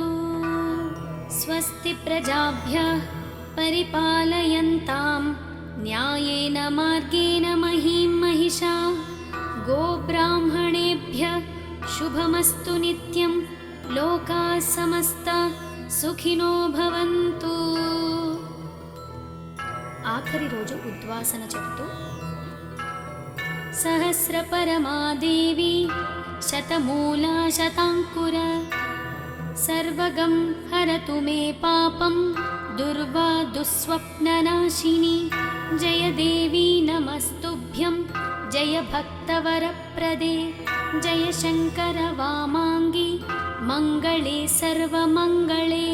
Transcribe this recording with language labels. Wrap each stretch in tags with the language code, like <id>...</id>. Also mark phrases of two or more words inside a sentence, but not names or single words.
<sa>स्वस्ति प्रजाभ्यः परिपालयन्तां न्यायेन मार्गेण महीं महिषा। गोब्राह्मणेभ्यः शुभमस्तु नित्यं। लोकाः समस्ता सुखिनो भवन्तु।</sa> <te>ఆఖరి రోజు ఉద్వాసన చెప్తూ</te> <sa>सहस्रपरमादेवी शतमूला शताङ्कुर सर्वगं हरतु मे पापं दुर्वा दुःस्वप्ननाशिनी। जय देवी नमस्तुभ्यं जय भक्तवरप्रदे जय शङ्कर वामाङ्गी मङ्गले सर्वमङ्गले।</sa>